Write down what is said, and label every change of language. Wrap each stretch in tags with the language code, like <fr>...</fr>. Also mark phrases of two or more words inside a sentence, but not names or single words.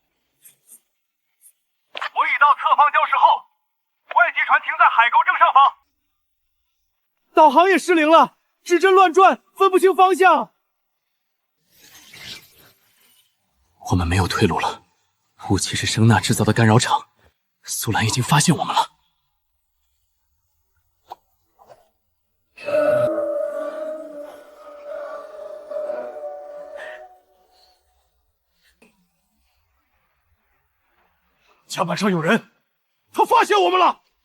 <zh>我已到侧方礁石后，外籍船停在海沟正上方。导航也失灵了，指针亂轉，分不清方向。我們沒有退路了，武器是聲納製造的干擾場，蘇蘭已經發現我們了。甲板上有人，他發現我們了。</zh>